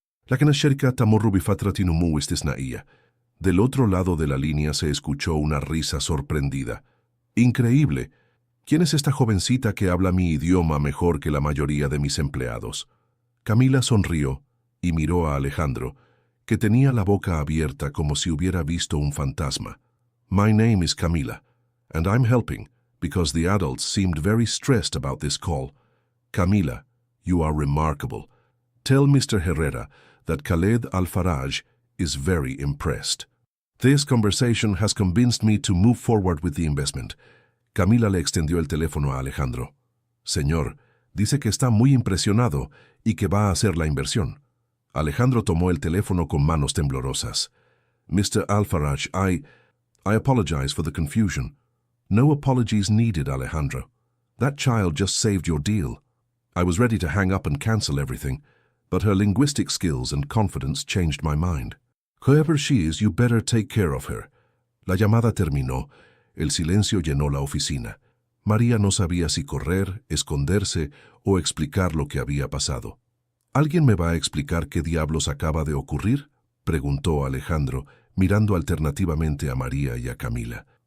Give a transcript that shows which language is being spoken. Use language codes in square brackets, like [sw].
[ar] «Lakin ash-sharika tamurru bifatratin umu istisna'iyya». [es] Del otro lado de la línea se escuchó una risa sorprendida. «Increíble. ¿Quién es esta jovencita que habla mi idioma mejor que la mayoría de mis empleados?». Camila sonrió y miró a Alejandro, que tenía la boca abierta como si hubiera visto un fantasma. [en] «My name is Camila, and I'm helping, because the adults seemed very stressed about this call. Camila, you are remarkable. Tell Mr. Herrera that Khaled Al-Faraj is very impressed. This conversation has convinced me to move forward with the investment». [es] Camila le extendió el teléfono a Alejandro. «Señor, dice que está muy impresionado y que va a hacer la inversión». Alejandro tomó el teléfono con manos temblorosas. [en] «Mr. Al-Faraj, I apologize for the confusion». «No apologies needed, Alejandro. That child just saved your deal. I was ready to hang up and cancel everything, but her linguistic skills and confidence changed my mind. Whoever she is, you better take care of her». [es] La llamada terminó. El silencio llenó la oficina. María no sabía si correr, esconderse o explicar lo que había pasado. «¿Alguien me va a explicar qué diablos acaba de ocurrir?», preguntó Alejandro, mirando alternativamente a María y a Camila.